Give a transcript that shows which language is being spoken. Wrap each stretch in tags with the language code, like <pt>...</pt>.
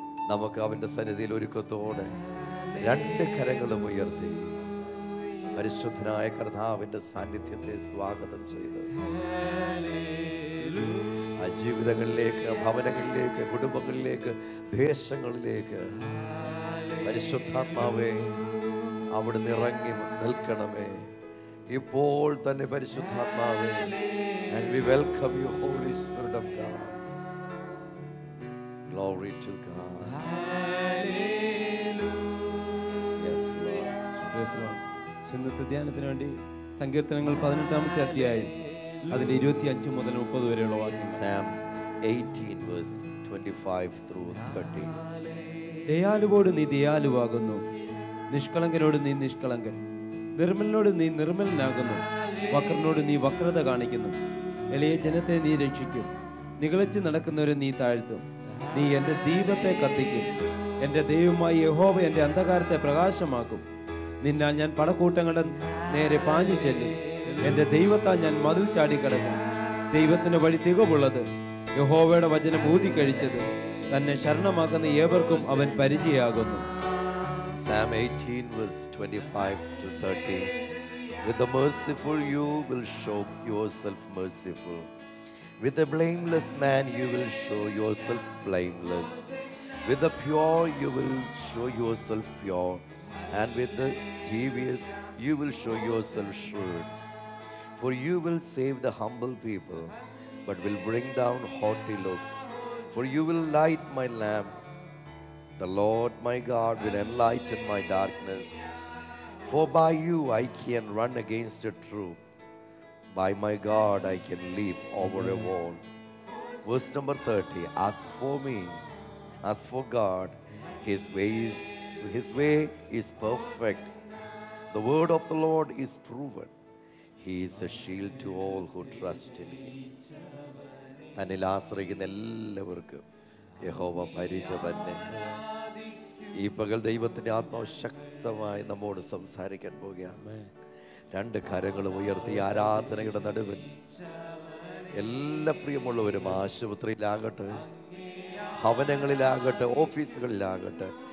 <ml>നമുക്ക് അവന്റെ സന്നിധിയിൽ ഒരുക്കത്തോടെ രണ്ട് കരങ്ങളും ഉയർത്തി പരിശുദ്ധനായ കർത്താവിന്റെ സാന്നിധ്യത്തെ സ്വാഗതം ചെയ്ത് ആ ജീവിതങ്ങളിലേക്ക്, ഭവനങ്ങളിലേക്ക്, കുടുംബങ്ങളിലേക്ക്, ദേശങ്ങളിലേക്ക് പരിശുദ്ധാത്മാവേ അവിടുന്ന് ഇറങ്ങി നിൽക്കണമേ. ഇപ്പോൾ തന്നെ പരിശുദ്ധാത്മാവേ,</ml> <en>and we welcome you, Holy Spirit of God. Glory to God. Yes, Lord. Praise the Lord.</en> <ml>ഇന്നത്തെ ധ്യാനത്തിന് വേണ്ടി സങ്കീർത്തനങ്ങൾ 18-ാമത്തെ അധ്യായം അതിന്റെ 25 മുതൽ 30 വരെയുള്ള വാക്യം.</ml> <en>Psalm 18 verse 25 through 30.</en> <ml>ദയാലുവോട് നീ ദയാലുവാകുന്നു, നിഷ്കളങ്കനോട് നീ നിഷ്കളങ്കൻ, നിർമ്മലനോട് നീ നിർമ്മലനാകുന്നു, വക്രനോട് നീ വക്രത കാണിക്കുന്നു. എളിയ ജനത്തെ നീ രക്ഷിക്കും, നിഗളിച്ച് നടക്കുന്നവരെ നീ താഴ്ത്തും. നീ എൻ്റെ ദീപത്തെ കത്തിക്കും, എൻ്റെ ദൈവമായ യഹോവ എൻ്റെ അന്ധകാരത്തെ പ്രകാശമാക്കും. നിന്നാൽ ഞാൻ പടക്കൂട്ടങ്ങളുടെ നേരെ പാഞ്ഞു ചെല്ലും, എൻ്റെ ദൈവത്താൽ ഞാൻ മതിൽ ചാടിക്കടക്കും. ദൈവത്തിന് വഴി തികവുള്ളത്, യഹോവയുടെ വചനം ഊതിക്കഴിച്ചത്. തന്നെ ശരണമാക്കുന്ന ഏവർക്കും അവൻ പരിചയമാകുന്നു.</ml> <en>Psalm 18 verse 25 to 30. With the merciful you will show yourself merciful. With a blameless man you will show yourself blameless. With the pure you will show yourself pure. And with the devious you will show yourself shrewd. For you will save the humble people, but will bring down haughty looks. For you will light my lamp. The Lord my God will enlighten my darkness. For by you I can run against a troop. By my God I can leap over a wall. Verse number 30. As for me, as for God, His way is perfect. The word of the Lord is proven. He is a shield to all who trust in Him.</en> <ml>തന്നിൽ ആശ്രയിക്കുന്ന എല്ലാവർക്കും യഹോവ പരിച തന്നെ. ഈ പകൽ ദൈവത്തിന്റെ ആത്മാവ് ശക്തമായി നമ്മോട് സംസാരിക്കാൻ പോവുകയാണ്. രണ്ട് കരങ്ങളും ഉയർത്തി ആരാധനയുടെ നടുവിൽ എല്ലാ പ്രിയമുള്ളവരും ആശുപത്രിയിലാകട്ടെ, ഭവനങ്ങളിലാകട്ടെ, ഓഫീസുകളിലാകട്ടെ,</ml>